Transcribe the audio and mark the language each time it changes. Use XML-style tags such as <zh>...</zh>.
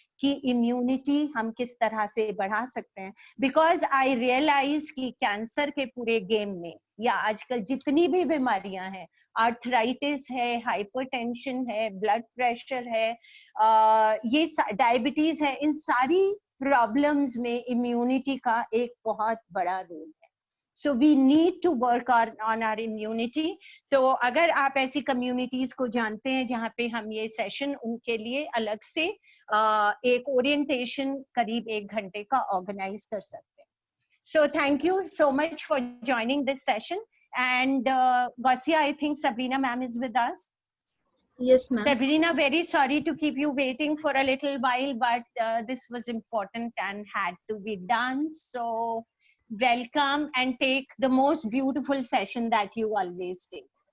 <hi>कि इम्यूनिटी हम किस तरह से बढ़ा सकते हैं,</hi> <en>because I realise</en> <hi>कि कैंसर के पूरे गेम में या आजकल जितनी भी बीमारियां हैं, आर्थराइटिस है, हाइपरटेंशन है, ब्लड प्रेशर है, ये डायबिटीज है, इन सारी प्रॉब्लम्स में इम्यूनिटी का एक बहुत बड़ा रोल है।</hi> <en>So we need to work on our immunity.</en> <hi>तो अगर आप ऐसी कम्युनिटीज को जानते हैं जहाँ पे हम ये सेशन उनके लिए अलग से एक ओरिएंटेशन करीब 1 घंटे का ऑर्गेनाइज कर सकते हैं।</hi> <en>So thank you so much for joining this session. And Vasia, I think Sabrina ma'am is with us. Yes, ma'am. Sabrina, very sorry to keep you waiting for a little while, but this was important and had to be done. So welcome and take the most beautiful session that you always take.</en>